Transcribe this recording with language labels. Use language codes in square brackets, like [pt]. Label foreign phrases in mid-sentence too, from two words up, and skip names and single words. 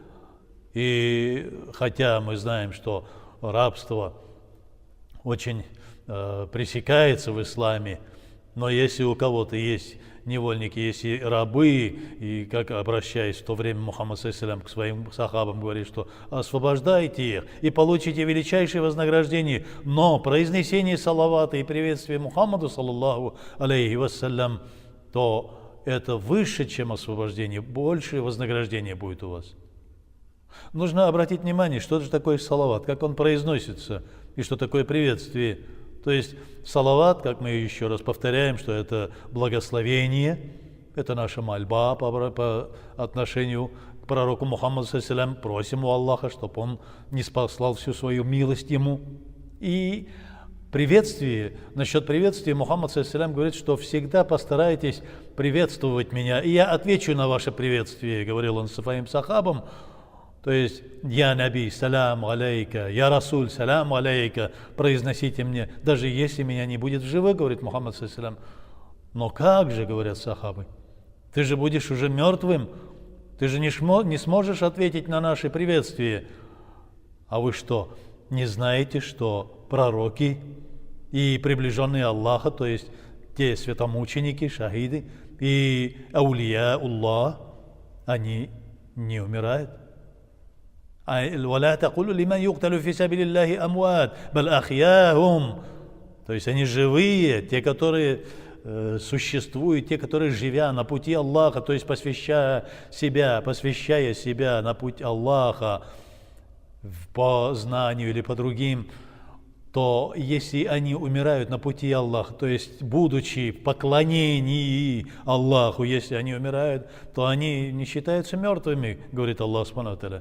[ru] И хотя мы знаем, что рабство очень пресекается в исламе, но если у кого-то есть невольники, если рабы, и как обращаясь в то время Мухаммад ﷺ к своим сахабам говорит, что освобождайте их и получите величайшее вознаграждение, но произнесение салавата и приветствие Мухаммаду, [ar] صلى الله عليه وسلم, [ru] то это выше, чем освобождение, большее вознаграждение будет у вас. Нужно обратить внимание, что же такое салават, как он произносится и что такое приветствие. То есть салават, как мы еще раз повторяем, что это благословение, это наша мольба по отношению к пророку Мухаммаду ﷺ. Просим у Аллаха, чтобы он не спаслал всю свою милость ему. И приветствие, насчет приветствия Мухаммад ﷺ говорит, что всегда постарайтесь приветствовать меня, и я отвечу на ваше приветствие, говорил он своим сахабам. То есть [ar] «يا نبي سلام عليك», «يا رسول سلام عليك», [ru] произносите мне, даже если меня не будет в живых, говорит Мухаммад ﷺ. Но как же, говорят сахабы, ты же будешь уже мертвым, ты же не сможешь ответить на наши приветствия. А вы что, не знаете, что пророки и приближенные Аллаха, то есть те святомученики, шахиды и [ar] أولياء الله, [ru] они не умирают? [ar] «ولا تقولوا لمن يقتل في سبيل الله أموات بل أحياهم». [ru] То есть они живые, те, которые существуют те, которые, живя на пути Аллаха, то есть посвящая себя на путь Аллаха по знанию или по другим, то если они умирают на пути Аллаха, то есть будучи в поклонении Аллаху, если они умирают, то они не считаются мертвыми, говорит Аллах [ar] سبحانه وتعالى.